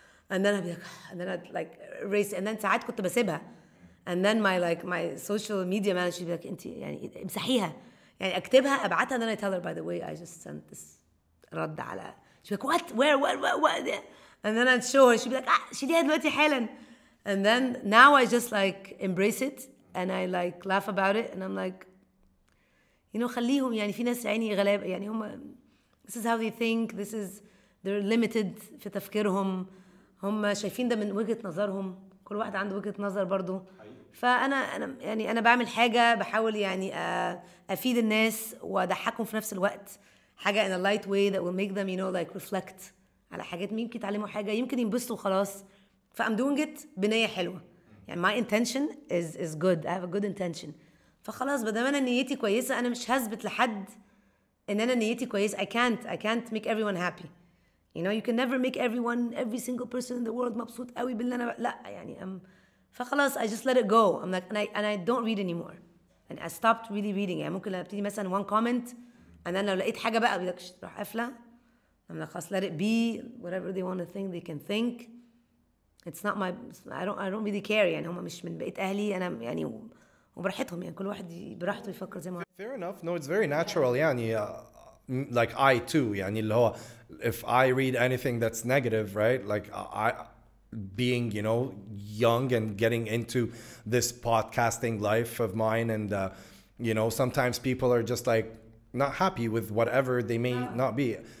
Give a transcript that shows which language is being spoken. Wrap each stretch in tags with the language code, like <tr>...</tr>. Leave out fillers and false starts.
<en>and then I'd be like and then I'd like erase and then</en> <ar>ساعات كنت بسيبها</ar> <en>and then my social media manager would be like</en> <ar>انت يعني امسحيها يعني اكتبها ابعتها</ar> <en>and then I tell her by the way I just sent this</en> <ar>رد على</ar> <en>she'd be like what where what and then I'd show her she'd be like</en> <ar>شيليها دلوقتي حالا</ar> <en>and then now I just like embrace it and I like laugh about it and I'm like you know</en> <ar>خليهم يعني في ناس عيني غلابة يعني هم</ar> <en>this is how they think, this is they're limited</en> <ar>في تفكيرهم، هم شايفين ده من وجهة نظرهم، كل واحد عنده وجهة نظر برضو. فأنا يعني أنا بعمل حاجة بحاول يعني أفيد الناس وأضحكهم في نفس الوقت، حاجة</ar> <en>in a light way that will make them like reflect</en> <ar>على حاجات يمكن يتعلموا حاجة، يمكن ينبسطوا خلاص.</ar> <en>فأم doing it</en> <ar>بنية حلوة، يعني</ar> <en>my intention is good, I have a good intention.</en> <ar>فخلاص بدل ما أنا نيتي كويسة أنا مش هثبت لحد إن أنا نيتي كويسة.</ar> <en>I can't make everyone happy. You can never make every single person in the world</en> <ar>مبسوط قوي باللي أنا لا يعني فخلاص</ar> <en>I just let it go. I'm like and I don't read anymore and I stopped really reading.</en> <ar>يعني ممكن ابتدي مثلا</ar> <en>one comment and then</en> <ar>لو لقيت حاجة بقى بدك تروح قافلة.</ar> <en>I'm like</en> <ar>خلاص</ar> <en>let it be, whatever they want to think they can think. It's not my I don't really care.</en> <ar>يعني هم مش من بقية أهلي أنا يعني وبراحتهم يعني كل واحد براحته يفكر زي ما.</ar> <en>Fair enough. No, it's very natural. يعني like I too.</en> <ar>يعني اللي هو</ar> <en>if I read anything that's negative, right? Like I being young and getting into this podcasting life of mine, and sometimes people are just like not happy with whatever they may not be.</en>